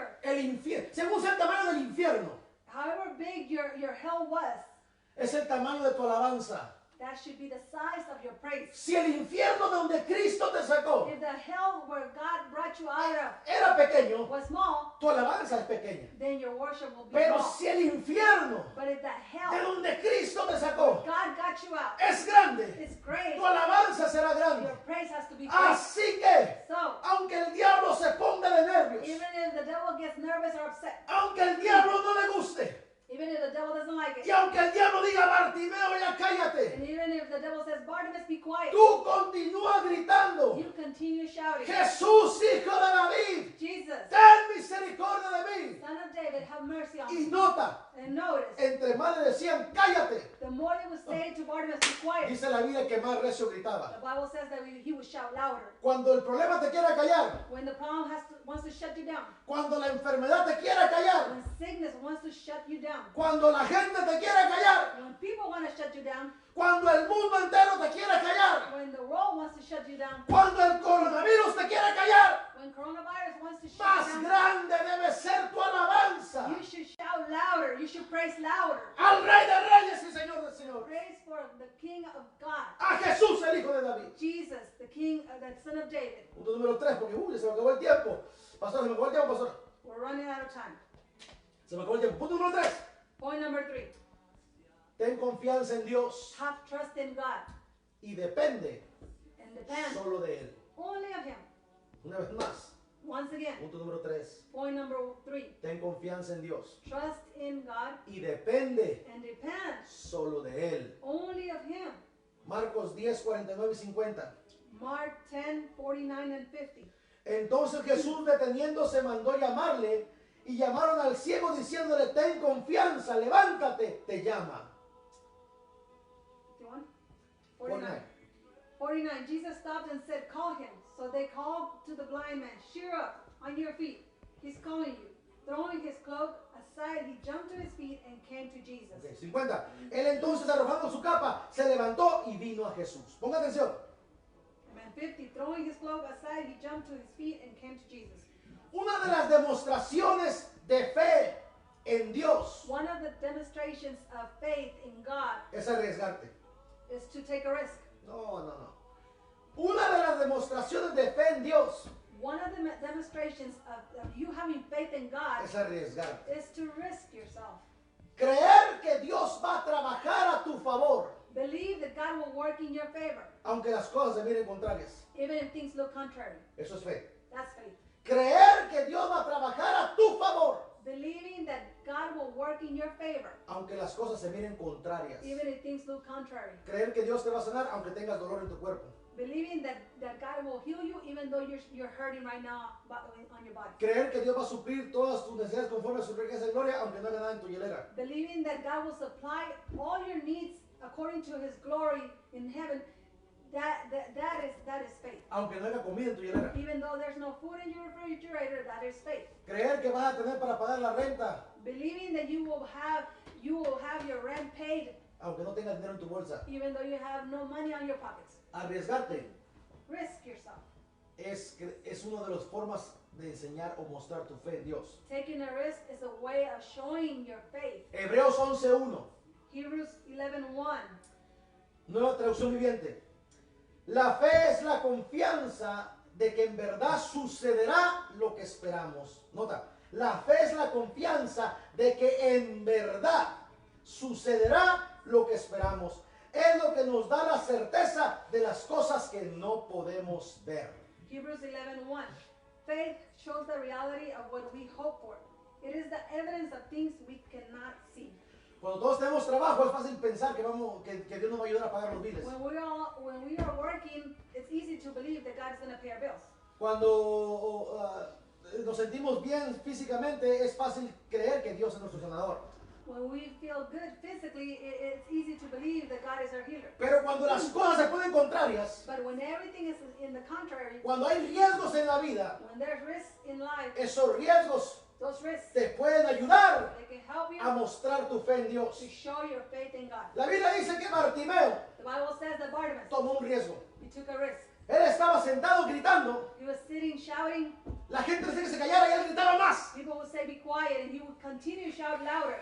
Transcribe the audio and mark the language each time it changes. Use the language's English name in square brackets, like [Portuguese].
[Spanish] el infierno, según sea el tamaño del infierno, [English] however big your hell was, [Spanish] es el tamaño de tu alabanza. [English] that should be the size of your praise. [Spanish] Si el infierno de donde Cristo te sacó [English] If the hell where God brought you out of [Spanish] era pequeño, [English] was small, [Spanish] tu alabanza es pequeña. [English] then your worship will be [Spanish] Pero [English] small. [Spanish] si el infierno [English] But if the [Spanish] de [English] hell [Spanish] donde Cristo te sacó [English] God got you out, [Spanish] es grande, [English] it's great, [Spanish] tu alabanza será grande. [English] your praise has to be great. [Spanish] Así que, [English] So, [Spanish] aunque el diablo se ponga de nervios, [English] even if the devil gets nervous or upset, [Spanish] aunque el diablo no le guste, [English] even if the devil doesn't like [Spanish] y [English] it, [Spanish] aunque el diablo diga, Bartimeo, ya cállate, [English] and even if the devil says, Barnabas, be quiet, [Spanish] tú continúa gritando, [English] you continue shouting, [Spanish] Jesús, hijo de David, [English] Jesus, [Spanish] ten misericordia de mí. [English] Son of David, have mercy on [Spanish] Y [English] me. [Spanish] nota, [English] And notice, [Spanish] entre más le decían, cállate, [English] the more they would say to Barnabas, be quiet, [Spanish] dice la Biblia que más recio gritaba. [English] the Bible says that he would shout louder. [Spanish] Cuando el problema te quiera callar, [English] When the problem wants to shut you down, [Spanish] cuando la enfermedad te quiera callar, [English] when sickness wants to shut you down, [Spanish] cuando la gente te quiera callar, [English] when people want to shut you down, [Spanish] cuando el mundo entero te quiera callar, [English] when the world wants to shut you down, [Spanish] cuando el coronavirus te quiera callar, [English] when coronavirus wants to shut [Spanish] más [English] you down, [Spanish] grande debe ser tu alabanza [English] you should shout louder. You should praise louder. [Spanish] al Rey de Reyes y Señor de Señores, [English] Praise for the King of God, [Spanish] a Jesús el Hijo de David. [English] Jesus, the King, the Son of David. [Spanish] Punto número 3, porque se me acabó el tiempo. Pastor, se me acabó el tiempo, pastor. [English] We're running out of time. [Spanish] Se me acabó el tiempo. Punto número 3. [English] Point number 3. [Spanish] Ten confianza en Dios [English] Have trust in God [Spanish] y depende [English] and depend [Spanish] solo de Él. [English] only of Him. [Spanish] Una vez más. [English] Once again, [Spanish] Punto número 3. [English] point number 3. [Spanish] Ten confianza en Dios [English] Trust in God [Spanish] y depende [English] and depend [Spanish] solo de Él. [English] only of Him. [Spanish] Marcos 10, 49 y 50. [English] Mark 10, 49 and 50. [Spanish] Entonces Jesús deteniéndose mandó llamarle y llamaron al ciego diciéndole, ten confianza, levántate, te llama. 49. 49. [English] Jesus stopped and said, call him. So they called to the blind man, cheer up, on your feet. He's calling you. Throwing his cloak aside, he jumped to his feet and came to Jesus. Ok, 50. [Spanish] Él entonces arrojando su capa, se levantó y vino a Jesús. Ponga atención. [English] Amen. 50. Throwing his cloak aside, he jumped to his feet and came to Jesus. [Spanish] Una de las demostraciones de fe en Dios [English] One of the demonstrations of faith in God [Spanish] es arriesgarte. [English] is to take a risk. [Spanish] No, no, no. Una de las demostraciones de fe en Dios [English] One of the demonstrations of you having faith in God [Spanish] es arriesgarte. [English] is to risk yourself. [Spanish] Creer que Dios va a trabajar a tu favor, [English] Believe that God will work in your favor, [Spanish] aunque las cosas se miren contrarias. [English] even if things look contrary. [Spanish] Eso es fe. [English] That's faith. [Spanish] Creer que Dios va a trabajar a tu favor, [English] Believing that God will work in your favor, [Spanish] aunque las cosas se miren contrarias. [English] even if things look contrary. [Spanish] Creer que Dios te va a sanar, aunque tengas dolor en tu cuerpo. [English] Believing that God will heal you even though you're hurting right now on your body. [Spanish] Creer que Dios va a suplir todas tus necesidades conforme a su riqueza y gloria, aunque no haga nada en tu hielera. [English] Believing that God will supply all your needs according to His glory in heaven. That is faith. [Spanish] Aunque no haya comida en tu hielera. [English] Even though there's no food in your refrigerator, that is faith. [Spanish] Creer que vas a tener para pagar la renta, [English] Believing that you will have your rent paid [Spanish] aunque no tengas dinero en tu bolsa. [English] even though you have no money on your pockets. [Spanish] Arriesgarte [English] Risk yourself. [Spanish] es una de las formas de enseñar o mostrar tu fe en Dios. [English] Taking a risk is a way of showing your faith. [Spanish] Hebreos 11:1, [English] Hebrews 11:1. [Spanish] nueva traducción viviente. La fe es la confianza de que en verdad sucederá lo que esperamos. Nota, la fe es la confianza de que en verdad sucederá lo que esperamos. Es lo que nos da la certeza de las cosas que no podemos ver. [English] Hebrews 11:1. Faith shows the reality of what we hope for. It is the evidence of things we cannot see. [Spanish] Cuando todos tenemos trabajo es fácil pensar que Dios nos va a ayudar a pagar los biles. [English] When we are working, it's easy to believe that God is going to pay our bills. [Spanish] Cuando nos sentimos bien físicamente, es fácil creer que Dios es nuestro sanador. [English] When we feel good physically, it's easy to believe that God is our healer. [Spanish] Pero cuando las cosas se ponen contrarias, [English] But when everything is in the contrary, [Spanish] cuando hay riesgos en la vida, [English] when there's risks in life, [Spanish] esos riesgos [English] those risks, [Spanish] te pueden ayudar [English] they can help you [Spanish] a mostrar tu fe en Dios. [English] to show your faith in God. [Spanish] La Biblia dice que Bartimeo [English] The Bible says that Bartimaeus, [Spanish] tomó un riesgo. [English] he took a risk. [Spanish] Él estaba sentado gritando. [English] He was sitting shouting. [Spanish] La gente decía que se callara y él gritaba más. [English] People would say, be quiet, and he would continue to shout louder.